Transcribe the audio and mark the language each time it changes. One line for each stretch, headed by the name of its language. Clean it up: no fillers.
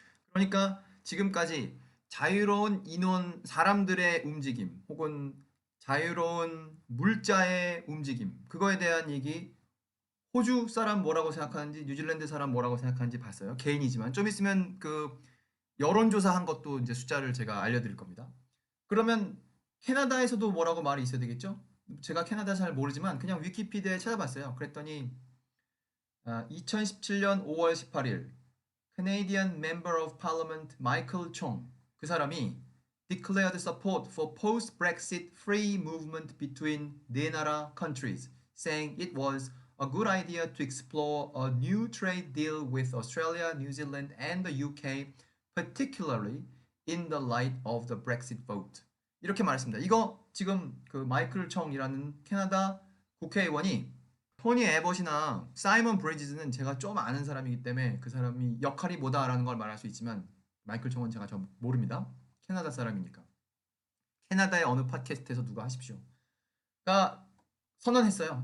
Korean: 그러니까 지금까지 자유로운 인원, 사람들의 움직임 혹은 자유로운 물자의 움직임 그거에 대한 얘기 호주 사람 뭐라고 생각하는지 뉴질랜드 사람 뭐라고 생각하는지 봤어요. 개인이지만 좀 있으면 그 여론조사 한 것도 이제 숫자를 제가 알려드릴 겁니다. 그러면 캐나다에서도 뭐라고 말이 있어야 되겠죠? 제가 캐나다 잘 모르지만 그냥 위키피디아에 찾아봤어요. 그랬더니 2017년 5월 18일
English: Canadian Member of Parliament Michael Chong
Korean: 그 사람이
English: declared support for post-Brexit free movement between 네 나라 countries, saying it was a good idea to explore a new trade deal with Australia, New Zealand, and the UK, particularly in the light of the Brexit vote.
Korean: 이렇게 말했습니다. 이거 지금 그 마이클 청이라는 캐나다 국회의원이 토니 에버시나 사이먼 브리지즈는 제가 좀 아는 사람이기 때문에 그 사람이 역할이 뭐다라는 걸 말할 수 있지만 마이클 청은 제가 좀 모릅니다. 캐나다 사람이니까. 캐나다의 어느 팟캐스트에서 누가 하십시오. 그러니까 선언했어요.